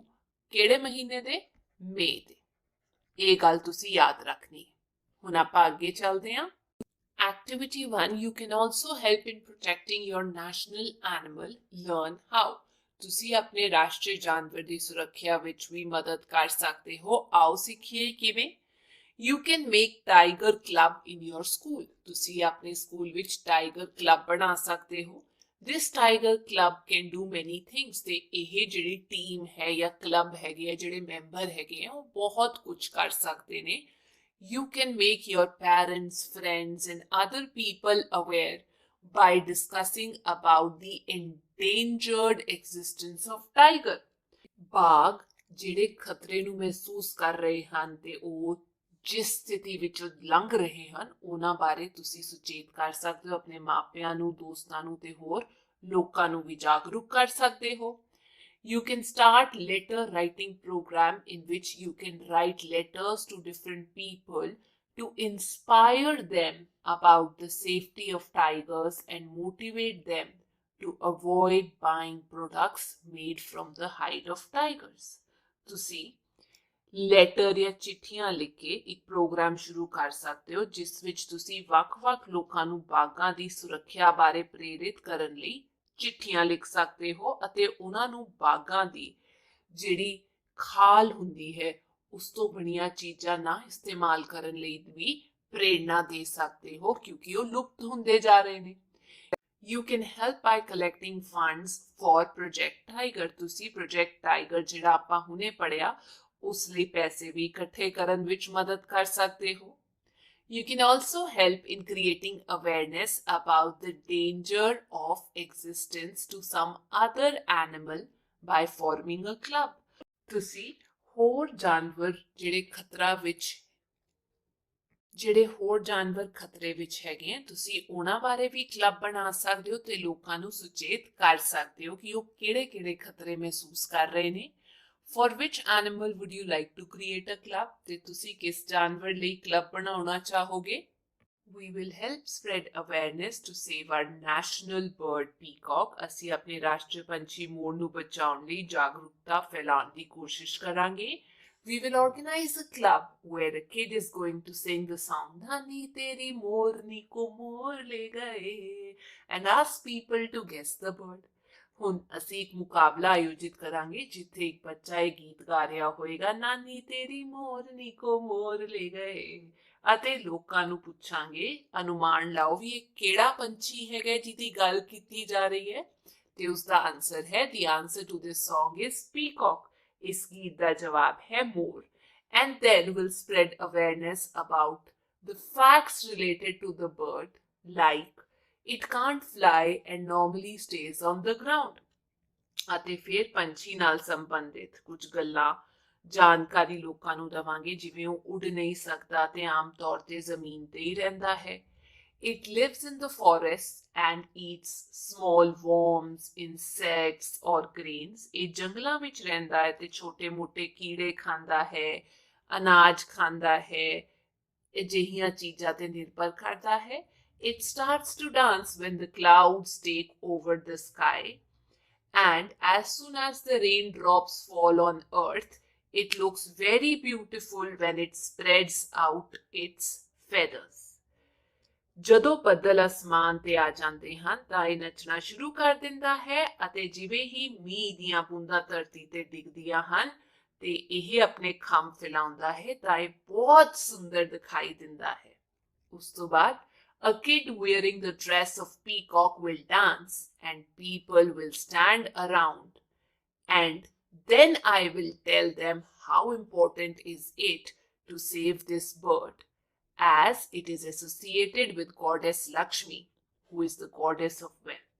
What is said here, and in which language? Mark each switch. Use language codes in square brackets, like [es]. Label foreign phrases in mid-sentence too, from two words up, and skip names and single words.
[pa] ਕਿਹੜੇ ਮਹੀਨੇ ਦੇ? ਮਈ ਦੇ। ਇਹ ਗੱਲ ਤੁਸੀਂ ਯਾਦ ਰੱਖਣੀ ਹੈ। ਹੁਣ ਆਪਾਂ ਅੱਗੇ ਚੱਲਦੇ ਹਾਂ। [en] Activity 1, you can also help in protecting your national animal. Learn how. [pa] ਤੁਸੀਂ ਆਪਣੇ ਰਾਸ਼ਟਰੀ ਜਾਨਵਰ ਦੀ ਸੁਰੱਖਿਆ ਵਿੱਚ ਵੀ ਮਦਦ ਕਰ ਸਕਦੇ ਹੋ। ਆਓ ਸਿੱਖੀਏ ਕਿਵੇਂ। [en] You can make tiger club in your school. [pa] ਤੁਸੀਂ ਆਪਣੇ ਸਕੂਲ ਵਿੱਚ ਟਾਈਗਰ ਕਲੱਬ ਬਣਾ ਸਕਦੇ ਹੋ। [en] This tiger club can do many things। [pa] ਤੇ ਇਹ ਜਿਹੜੀ ਟੀਮ ਹੈ ਜਾਂ ਕਲੱਬ ਹੈਗੇ ਆ, ਜਿਹੜੇ ਮੈਂਬਰ ਹੈਗੇ ਆ, ਉਹ ਬਹੁਤ ਕੁਝ ਕਰ ਸਕਦੇ ਨੇ। [en] You can make your parents, friends and other people aware by discussing about the endangered existence of tiger। [pa] ਬਾਘ ਜਿਹੜੇ ਖਤਰੇ ਨੂੰ ਮਹਿਸੂਸ ਕਰ ਰਹੇ ਹਨ ਤੇ ਉਹ ਜਿਸ ਸਥਿਤੀ ਵਿੱਚੋਂ ਲੰਘ ਰਹੇ ਹਨ ਉਹਨਾਂ ਬਾਰੇ ਤੁਸੀਂ ਸੁਚੇਤ ਕਰ ਸਕਦੇ ਹੋ। ਆਪਣੇ ਮਾਪਿਆਂ ਨੂੰ, ਦੋਸਤਾਂ ਨੂੰ ਤੇ ਹੋਰ ਲੋਕਾਂ ਨੂੰ ਵੀ ਜਾਗਰੂਕ ਕਰ ਸਕਦੇ ਹੋ। [en] You can start letter writing program in which you can write letters to different people to inspire them about the safety of tigers and motivate them to avoid buying products made from the hide of tigers। [pa] ਤੁਸੀਂ ਲੈਟਰ ਜਾਂ ਚਿੱਠੀਆਂ ਲਿਖ ਕੇ ਇੱਕ ਪ੍ਰੋਗਰਾਮ ਸ਼ੁਰੂ ਕਰ ਸਕਦੇ ਹੋ ਜਿਸ ਵਿੱਚ ਤੁਸੀਂ ਵੱਖ-ਵੱਖ ਲੋਕਾਂ ਨੂੰ ਬਾਘਾਂ ਦੀ ਸੁਰੱਖਿਆ ਬਾਰੇ ਪ੍ਰੇਰਿਤ ਕਰਨ ਲਈ ਚਿੱਠੀਆਂ ਲਿਖ ਸਕਦੇ ਹੋ ਅਤੇ ਉਹਨਾਂ ਨੂੰ ਬਾਘਾਂ ਦੀ ਜਿਹੜੀ ਖਾਲ ਹੁੰਦੀ ਹੈ ਉਸ ਤੋਂ ਬਣੀਆਂ ਚੀਜ਼ਾਂ ਨਾ ਇਸਤੇਮਾਲ ਕਰਨ ਲਈ ਵੀ ਪ੍ਰੇਰਨਾ ਦੇ ਸਕਦੇ ਹੋ ਕਿਉਂਕਿ ਉਹ ਲੁਪਤ ਹੁੰਦੇ ਜਾ ਰਹੇ ਨੇ। [en] You can help by collecting funds for Project Tiger। [pa] ਤੁਸੀਂ ਪ੍ਰੋਜੈਕਟ ਟਾਈਗਰ ਜਿਹੜਾ ਆਪਾਂ ਹੁਣੇ ਪੜਿਆ ਉਸ ਲਈ ਪੈਸੇ ਵੀ ਇਕੱਠੇ ਕਰਨ ਵਿੱਚ ਮਦਦ ਕਰ ਸਕਦੇ ਹੋ। [en] You can also help in creating awareness about the danger of existence to some other animal by forming a club। [pa] ਤੁਸੀਂ ਹੋਰ ਜਾਨਵਰ ਜਿਹੜੇ ਖਤਰੇ ਵਿੱਚ ਹੈਗੇ ਆ ਤੁਸੀਂ ਉਹਨਾਂ ਬਾਰੇ ਵੀ ਕਲੱਬ ਬਣਾ ਸਕਦੇ ਹੋ ਤੇ ਲੋਕਾਂ ਨੂੰ ਸੁਚੇਤ ਕਰ ਸਕਦੇ ਹੋ ਕਿ ਉਹ ਕਿਹੜੇ-ਕਿਹੜੇ ਖਤਰੇ ਮਹਿਸੂਸ ਕਰ ਰਹੇ ਨੇ। [en] For which animal would you like to create a club? [pa] ਤੇ ਤੁਸੀਂ ਕਿਸ ਜਾਨਵਰ ਲਈ ਕਲੱਬ ਬਣਾਉਣਾ ਚਾਹੋਗੇ? [en] We will help spread awareness to save our national bird peacock। [pa] ਅਸੀਂ ਆਪਣੇ ਰਾਸ਼ਟਰੀ ਪੰਛੀ ਮੋਰ ਨੂੰ ਬਚਾਉਣ ਲਈ ਜਾਗਰੂਕਤਾ ਫੈਲਾਉਣ ਦੀ ਕੋਸ਼ਿਸ਼ ਕਰਾਂਗੇ। [en] We will organize a club where a kid is going to sing the song [hi] नानी तेरी मोरनी को मोर ले गए [en] and ask people to guess the bird। [pa] ਹੁਣ ਅਸੀਂ ਇੱਕ ਮੁਕਾਬਲਾ ਆਯੋਜਿਤ ਕਰਾਂਗੇ ਜਿੱਥੇ ਇੱਕ ਬੱਚਾ ਇਹ ਗੀਤ ਗਾ ਰਿਹਾ ਹੋਏਗਾ [hi] नानी तेरी मोरनी को मोर ले गए [pa] ਅਤੇ ਲੋਕਾਂ ਨੂੰ ਪੁੱਛਾਂਗੇ ਅਨੁਮਾਨ ਲਾਓ ਵੀ ਇਹ ਕਿਹੜਾ ਪੰਛੀ ਹੈਗਾ ਜਿਹਦੀ ਗੱਲ ਕੀਤੀ ਜਾ ਰਹੀ ਹੈ ਤੇ ਉਸ ਦਾ ਆਨਸਰ ਹੈ [en] the answer to this song is peacock। [pa] ਇਸ ਗੀਤ ਦਾ ਜਵਾਬ ਹੈ ਮੋਰ। [en] And then we'll spread awareness about the facts related to the bird like it can't fly and normally stays on the ground। [pa] ਅਤੇ ਫਿਰ ਪੰਛੀ ਨਾਲ ਸੰਬੰਧਿਤ ਕੁਝ ਗੱਲਾਂ ਜਾਣਕਾਰੀ ਲੋਕਾਂ ਨੂੰ ਦਵਾਂਗੇ ਜਿਵੇਂ ਉਹ ਉੱਡ ਨਹੀਂ ਸਕਦਾ ਤੇ ਆਮ ਤੌਰ ਤੇ ਜ਼ਮੀਨ ਤੇ ਹੀ ਰਹਿੰਦਾ ਹੈ। [en] It lives in the forest and eats small worms, insects or grains। [pa] ਇਹ ਜੰਗਲਾਂ ਵਿੱਚ ਰਹਿੰਦਾ ਹੈ ਤੇ ਛੋਟੇ-ਮੋਟੇ ਕੀੜੇ ਖਾਂਦਾ ਹੈ, ਅਨਾਜ ਖਾਂਦਾ ਹੈ, ਅਜਿਹੀਆਂ ਚੀਜ਼ਾਂ ਤੇ ਨਿਰਭਰ ਕਰਦਾ ਹੈ। [en] It starts to dance when the clouds take over the sky and as soon as the raindrops fall on earth, it looks very beautiful when it spreads out its feathers. [pa] ਜਦੋਂ ਬੱਦਲ ਅਸਮਾਨ ਤੇ ਆ ਜਾਂਦੇ ਹਨ ਤਾਂ ਇਹ ਨੱਚਣਾ ਸ਼ੁਰੂ ਕਰ ਦਿੰਦਾ ਹੈ ਅਤੇ ਜਿਵੇਂ ਹੀ ਮੀਂਹ ਦੀਆਂ ਬੂੰਦਾਂ ਧਰਤੀ ਤੇ ਡਿੱਗਦੀਆਂ ਹਨ ਤੇ ਇਹ ਆਪਣੇ ਖੰਭ ਫੈਲਾਉਂਦਾ ਹੈ ਤਾਂ ਇਹ ਬਹੁਤ ਸੁੰਦਰ ਦਿਖਾਈ ਦਿੰਦਾ ਹੈ। ਉਸ ਤੋਂ ਬਾਅਦ [en] a kid wearing the dress of peacock will dance and people will stand around, and then I will tell them how important is it to save this bird, as it is associated with goddess Lakshmi, who is the goddess of wealth.